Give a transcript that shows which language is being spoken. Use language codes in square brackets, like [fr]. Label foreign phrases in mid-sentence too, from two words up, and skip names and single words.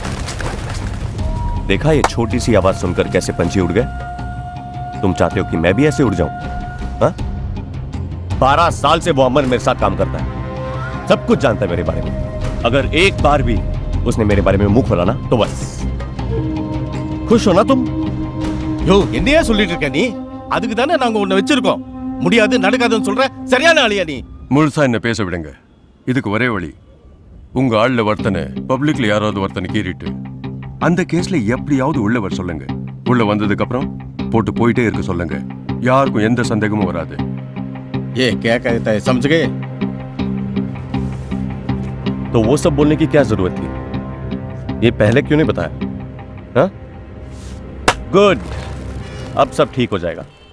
[hi] देखा ये छोटी सी आवाज सुनकर कैसे पंछी उड़ गए? तुम चाहते हो कि मैं भी ऐसे उड़ जाऊं? हाँ? 12 साल से वो अमर मेरे साथ काम करता है, सब कुछ जानता है मेरे बारे में। अगर एक बार भी उसने मेरे बारे में मुंह खोला ना तो बस। खुश हो ना तुम? [ta] யோ, என்னையா சொல்லிட்டு இருக்க நீ? அதுக்கு தானே நாங்க உன்னை வச்சிருக்கோம். முடியாது நடக்காதுன்னு சொல்ற சரியான ஆளியா நீ? முழுசா என்ன பேச விடுங்க. இதுக்கு ஒரே வழி, உங்க ஆள்ல ஒருத்தனை பப்ளிக்ல யாராவது ஒருத்தனை கீறிட்டு அந்த கேஸ்ல எப்படியாவது உள்ள வர சொல்லுங்க. உள்ள வந்ததுக்கு அப்புறம் போட்டு போயிட்டே இருக்க சொல்லுங்க. யாருக்கும் எந்த சந்தேகமும் வராது. [hi] ये क्या कहता है, समझ गए? तो वो सब बोलने की क्या जरूरत थी? ये पहले क्यों नहीं बताया? हाँ? गुड, अब सब ठीक हो जाएगा।